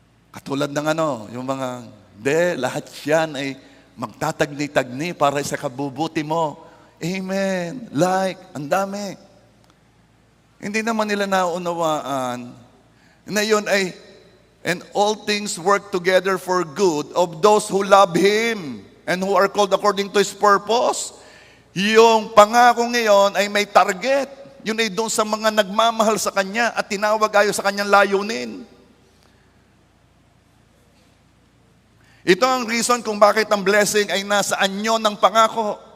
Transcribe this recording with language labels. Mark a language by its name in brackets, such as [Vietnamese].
[Filipino] Katulad ng yung mga, lahat yan ay magtatagni-tagni para sa kabubuti mo. Amen. Like, ang dami. Hindi naman nila naunawaan na yun ay, [English] and all things work together for good of those who love Him and who are called according to His purpose. [Filipino] Yung pangako ngayon ay may target. Yun ay doon sa mga nagmamahal sa Kanya at tinawag ayon sa Kanyang layunin. Ito ang reason kung bakit ang blessing ay nasa anyo ng pangako.